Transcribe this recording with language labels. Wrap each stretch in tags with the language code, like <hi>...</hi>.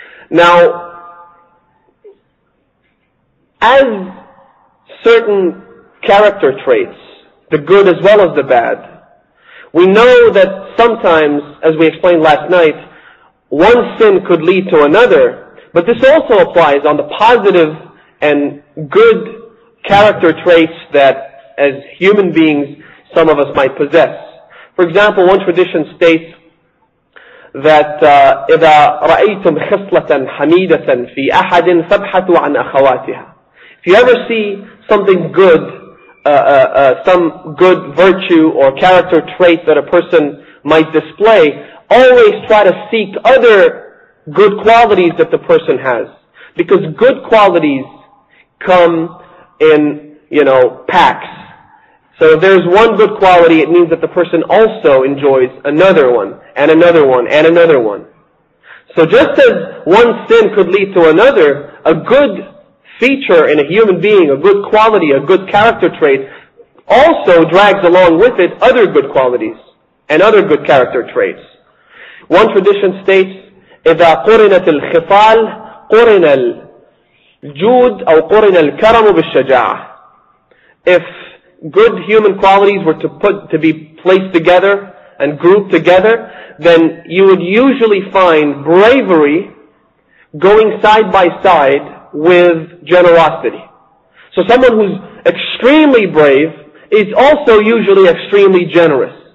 <en>Now, as certain character traits, the good as well as the bad, we know that sometimes, as we explained last night, one sin could lead to another, but this also applies on the positive and good character traits that, as human beings, some of us might possess. For example, one tradition states that</en> <ar>إذا رأيتم خصلة حميدة في أحد فابحثوا عن أخواتها.</ar> <en>If you ever see something good, some good virtue or character trait that a person might display, always try to seek other good qualities that the person has. Because good qualities come in, packs. So if there's one good quality, it means that the person also enjoys another one, and another one, and another one. So just as one sin could lead to another, a good feature in a human being, a good quality, a good character trait, also drags along with it other good qualities and other good character traits. One tradition states,</en> <ar>إذا قرنت الخصال قرن الجود أو قرن الكرم بالشجاعة.</ar> <en>If good human qualities were to be placed together and grouped together, then you would usually find bravery going side by side with generosity. So someone who's extremely brave is also usually extremely generous.</en>